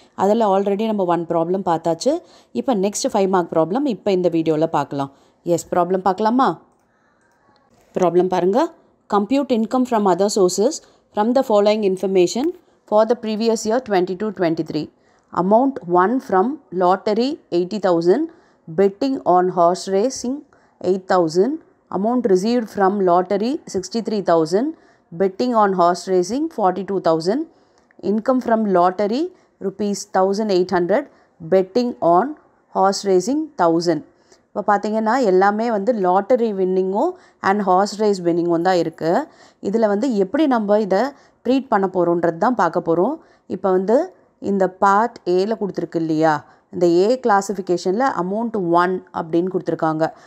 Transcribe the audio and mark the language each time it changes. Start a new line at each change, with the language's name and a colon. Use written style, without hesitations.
Tamil: அதில் ஆல்ரெடி நம்ம 1 ப்ராப்ளம் பார்த்தாச்சு. இப்போ நெக்ஸ்ட் 5 மார்க் ப்ராப்ளம் இப்போ இந்த வீடியோவில் பார்க்கலாம். எஸ், ப்ராப்ளம் பார்க்கலாமா? ப்ராப்ளம் பாருங்கள்.
English: Compute income from other sources from the following information for the previous year 22-23. Amount 1 from lottery 80,000, betting on horse racing 8,000, amount received from lottery 63,000, betting on horse racing 42,000, income from lottery rupees 1,800, betting on horse racing 1,000.
Tamil: இப்போ பார்த்தீங்கன்னா எல்லாமே வந்து lottery வின்னிங்கும் and hours race வின்னிங்கும் தான் இருக்குது. இதில் வந்து எப்படி நம்ம இதை ட்ரீட் பண்ண போகிறோன்றது தான் பார்க்க போகிறோம். இப்போ வந்து இந்த பார்ட் ஏல கொடுத்துருக்கு இல்லையா, இந்த ஏ கிளாஸிஃபிகேஷனில் அமௌண்ட் 1 அப்படின்னு கொடுத்துருக்காங்க.